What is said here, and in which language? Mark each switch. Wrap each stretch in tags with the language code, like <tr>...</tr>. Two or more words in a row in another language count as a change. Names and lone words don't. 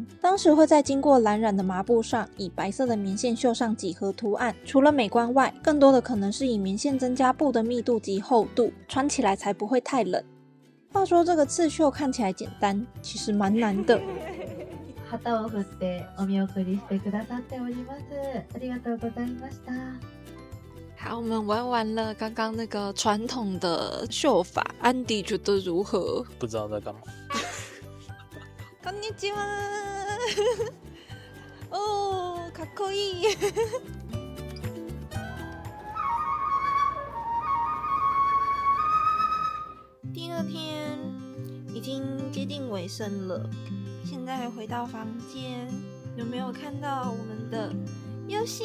<zh>当时会在经过蓝染的麻布上，以白色的棉线绣上几何图案。除了美观外，更多的可能是以棉线增加布的密度及厚度，穿起来才不会太冷。话说这个刺绣看起来简单，其实蛮难的。</zh> <ja>旗を振ってお見送りしてくださっております。ありがとうございました。</ja> <zh>好，我们玩完了刚刚那个传统的绣法，安迪觉得如何？不知道在干嘛。</zh> <ja>こんにちは。哦，かっこいい。</ja> <zh>第2天已经接近尾声了。现在回到房间，有没有看到我们的游戏？</zh>